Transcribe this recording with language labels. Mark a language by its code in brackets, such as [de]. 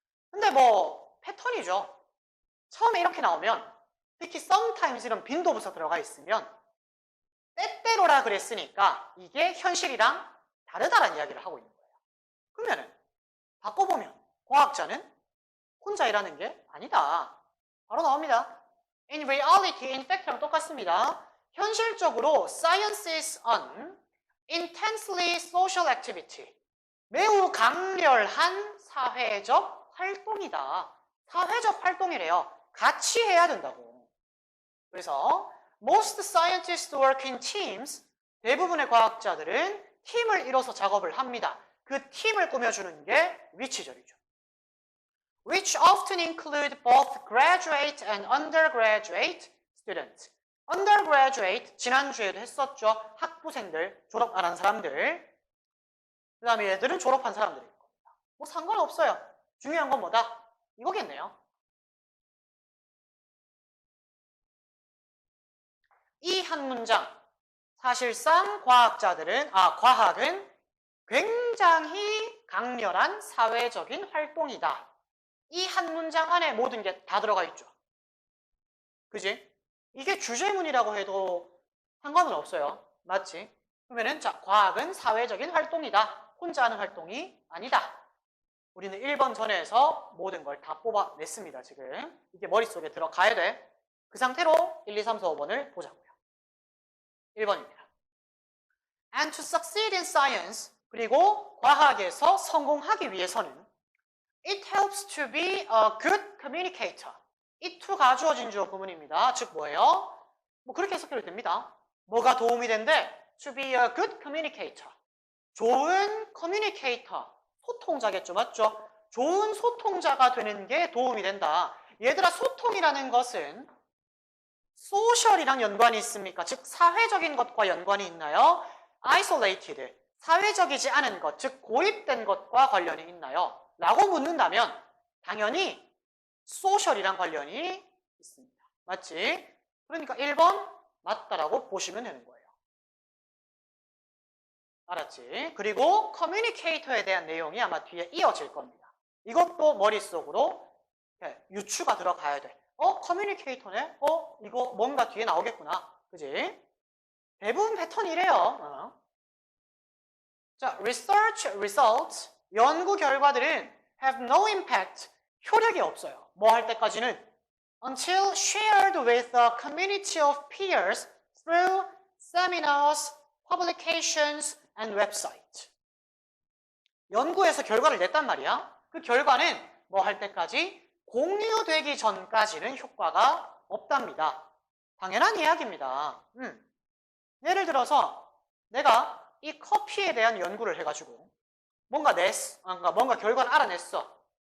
[ko] 근데 뭐 패턴이죠. 처음에 이렇게 나오면 특히 sometimes 이런 빈도부사 들어가 있으면 때때로라 그랬으니까 이게 현실이랑 다르다라는 이야기를 하고 있는 거예요. 그러면은 바꿔보면 과학자는 혼자 일하는 게 아니다. 바로 나옵니다. [en] In reality, in fact랑 [ko] 똑같습니다. 현실적으로 [en] science is an intensely social activity. [ko] 매우 강렬한 사회적 활동이다. 사회적 활동이래요. 같이 해야 된다고. 그래서 [en] most scientists work in teams. [ko] 대부분의 과학자들은 팀을 이뤄서 작업을 합니다. 그 팀을 꾸며주는 게 위치절이죠. [en] Which often include both graduate and undergraduate students. [ko] undergraduate, 지난주에도 했었죠. 학부생들, 졸업 안 한 사람들. 그 다음에 얘들은 졸업한 사람들일 겁니다. 뭐 상관없어요. 중요한 건 뭐다? 이거겠네요. 이 한 문장, 사실상 과학은 굉장히 강렬한 사회적인 활동이다. 이 한 문장 안에 모든 게 다 들어가 있죠. 그지? 이게 주제문이라고 해도 상관은 없어요. 맞지? 그러면은 자, 과학은 사회적인 활동이다. 혼자 하는 활동이 아니다. 우리는 1번 전에서 모든 걸 다 뽑아냈습니다. 지금 이게 머릿속에 들어가야 돼. 그 상태로 1, 2, 3, 4, 5번을 보자고요. 1번입니다. [en] And to succeed in science, [ko] 그리고 과학에서 성공하기 위해서는 [en] It helps to be a good communicator. [ko] 이 to가 주어진 주어 구문입니다. 즉 뭐예요? 뭐 그렇게 해석해도 됩니다. 뭐가 도움이 된대? [en] To be a good communicator. [ko] 좋은 communicator. 소통자겠죠. 맞죠? 좋은 소통자가 되는 게 도움이 된다. 얘들아, 소통이라는 것은 소셜이랑 연관이 있습니까? 즉 사회적인 것과 연관이 있나요? isolated, 사회적이지 않은 것, 즉 고립된 것과 관련이 있나요? 라고 묻는다면 당연히 소셜이랑 관련이 있습니다. 맞지? 그러니까 1번 맞다라고 보시면 되는 거예요. 알았지? 그리고 커뮤니케이터에 대한 내용이 아마 뒤에 이어질 겁니다. 이것도 머릿속으로 유추가 들어가야 돼. 커뮤니케이터네? 이거 뭔가 뒤에 나오겠구나. 그지? 대부분 패턴이 이래요. [en] 자, research results, [ko] 연구 결과들은 [en] have no impact, [ko] 효력이 없어요. 뭐 할 때까지는 [en] until shared with a community of peers through seminars, publications, and website. [ko] 연구에서 결과를 냈단 말이야. 그 결과는 뭐 할 때까지 공유되기 전까지는 효과가 없답니다. 당연한 이야기입니다. 예를 들어서 내가 이 커피에 대한 연구를 해가지고 뭔가 결과를 알아냈어.